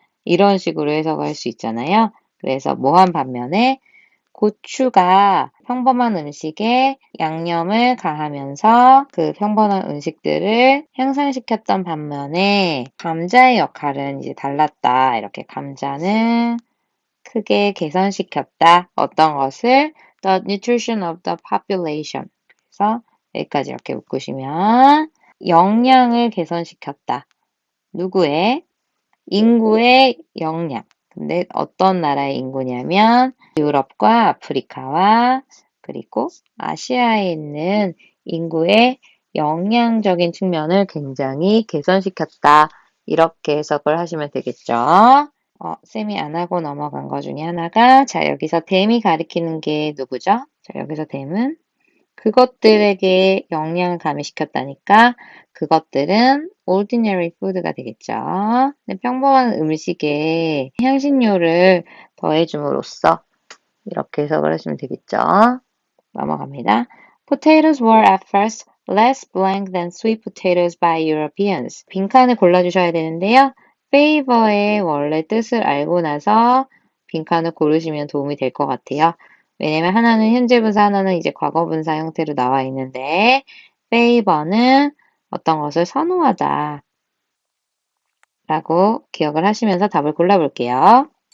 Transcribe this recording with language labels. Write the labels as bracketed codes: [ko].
[ko] 이런 식으로 해석할 수 있잖아요. 그래서 뭐한 반면에 고추가 평범한 음식에 양념을 가하면서 그 평범한 음식들을 향상시켰던 반면에 감자의 역할은 이제 달랐다. 이렇게 감자는 크게 개선시켰다. 어떤 것을? [en] The nutrition of the population. [ko] 그래서 여기까지 이렇게 묶으시면 영양을 개선시켰다. 누구의? 인구의 영양. 근데 어떤 나라의 인구냐면 유럽과 아프리카와 그리고 아시아에 있는 인구의 영양적인 측면을 굉장히 개선시켰다. 이렇게 해석을 하시면 되겠죠. 쌤이 안 하고 넘어간 것 중에 하나가 자 여기서 댐이 가리키는 게 누구죠? 자 여기서 댐은 그것들에게 영양을 가미시켰다니까 그것들은 ordinary food 가 되겠죠. 근데 평범한 음식에 향신료를 더해줌으로써 이렇게 해석을 하시면 되겠죠. 넘어갑니다. [en] Potatoes were at first less blank than sweet potatoes by Europeans. [ko] 빈칸을 골라주셔야 되는데요. favor의 원래 뜻을 알고 나서 빈칸을 고르시면 도움이 될 것 같아요. 왜냐면 하나는 현재 분사, 하나는 이제 과거 분사 형태로 나와 있는데 favor는 어떤 것을 선호하다 라고 기억을 하시면서 답을 골라볼게요.